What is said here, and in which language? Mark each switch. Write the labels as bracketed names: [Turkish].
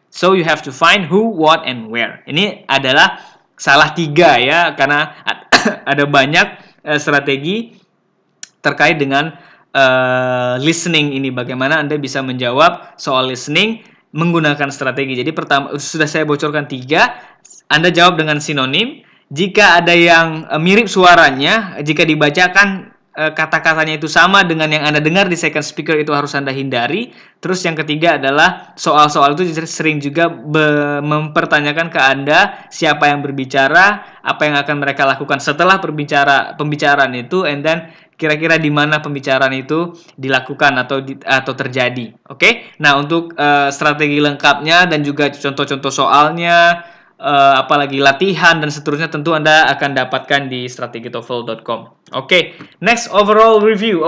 [English] So you have to find who, what, and where. [Indonesian] Ini adalah salah 3 ya, karena ada banyak strategi terkait dengan listening ini. Bagaimana Anda bisa menjawab soal listening menggunakan strategi. Jadi pertama sudah saya bocorkan 3. Anda jawab dengan sinonim. Jika ada yang mirip suaranya, jika dibacakan kata-katanya itu sama dengan yang Anda dengar di second speaker, itu harus Anda hindari. Terus yang ketiga adalah soal-soal itu sering juga mempertanyakan ke Anda siapa yang berbicara, apa yang akan mereka lakukan setelah pembicaraan itu, [English] and then [Indonesian] kira-kira di mana pembicaraan itu dilakukan atau terjadi. Oke? Nah, untuk strategi lengkapnya dan juga contoh-contoh soalnya, apalagi latihan dan seterusnya, tentu Anda akan dapatkan di strategitoefl.com. [English] Oke, next overall review.